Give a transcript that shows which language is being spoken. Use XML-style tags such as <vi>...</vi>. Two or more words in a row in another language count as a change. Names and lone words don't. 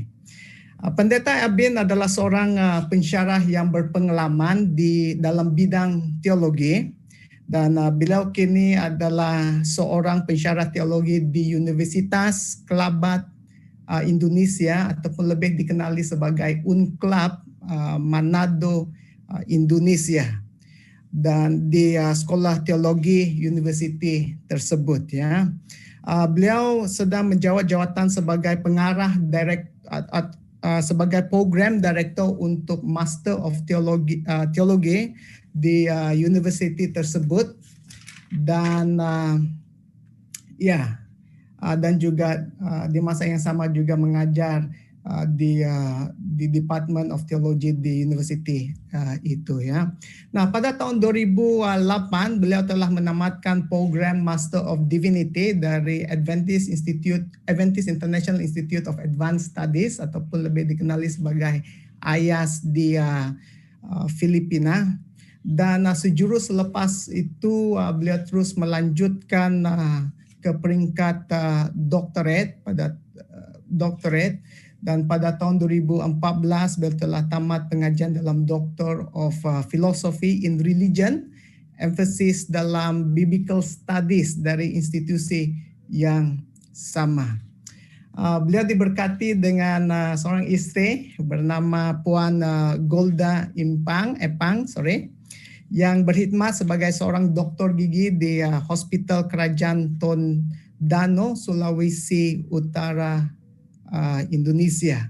<ms>Pendeta Abin adalah seorang pensyarah yang berpengalaman di dalam bidang teologi dan beliau kini adalah seorang pensyarah teologi di Universitas Kelabat Indonesia ataupun lebih dikenali sebagai UNCLAB Manado Indonesia dan di Sekolah Teologi University tersebut ya. Beliau sedang menjawat jawatan sebagai pengarah sebagai</ms> <en>program director</en> <ms>untuk Master of Teologi di university tersebut dan dan juga di masa yang sama juga mengajar di Department of Theology di university itu ya. Nah, pada tahun 2008 beliau telah menamatkan program Master of Divinity dari Adventist International Institute of Advanced Studies ataupun lebih dikenali sebagai AIAS di Filipina. Dan sejurus selepas itu beliau terus melanjutkan ke peringkat doctorate dan pada tahun 2014 beliau telah tamat pengajian dalam Doctor of Philosophy in Religion, emphasis dalam Biblical Studies dari institusi yang sama. Beliau diberkati dengan seorang istri bernama Puan Golda Epang, yang berkhidmat sebagai seorang doktor gigi di Hospital Kerajaan Tondano, Sulawesi Utara, Indonesia.</ms>